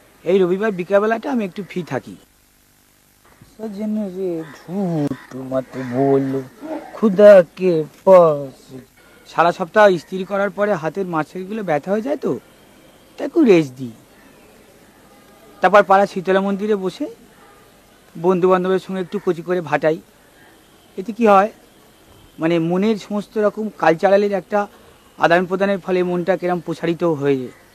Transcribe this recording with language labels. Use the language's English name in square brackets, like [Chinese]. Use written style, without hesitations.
[Bangla] এই রবিবার বিকালবেলাটা আমি একটু ফ্রি থাকি। [Hindi] सजन रे झूठ मत बोलो खुदा के पास। [Bangla] সারা সপ্তাহ ইস্ত্রি করার পরে হাতের মাছেরগুলো ব্যথা হয়ে যায় তো, তাই একটু রেস্ট দিই। তারপর পাড়া শীতলা মন্দিরে বসে বন্ধু বান্ধবের সঙ্গে একটু কচি করে ভাটাই। এতে কি হয়, মানে মনের সমস্ত রকম কালচারালের একটা আদান প্রদানের ফলে মনটা কিরম প্রসারিত হয়ে যায়।